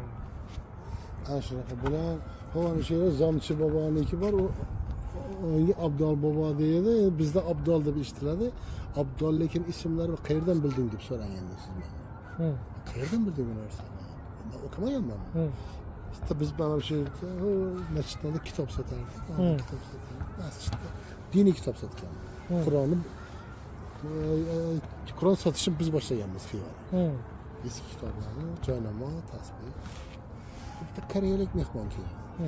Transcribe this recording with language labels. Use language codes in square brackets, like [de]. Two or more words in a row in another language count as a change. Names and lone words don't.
[uz] Ana shunaqa bular, o'sha yerda Zomchi boboniki bor, unga Abdol bobo deydi. Bizda Abdol deb eshitiladi. Abdol lekin ismlari qayerdan bilding deb so'ragan siz mendan. Qayerdan bilding buni narsani? Men o'qimaganman. [tr] işte biz bana bir şey [uz] masjidlarda kitob sotardik. Kitob sotardik. Masjidda diniy kitob sotgan. Qur'on sotishni biz boshlaganmiz Xivada. Eski kitoblarni, joynamoz, tasbih. Bitta koreyalik mehmon keldi.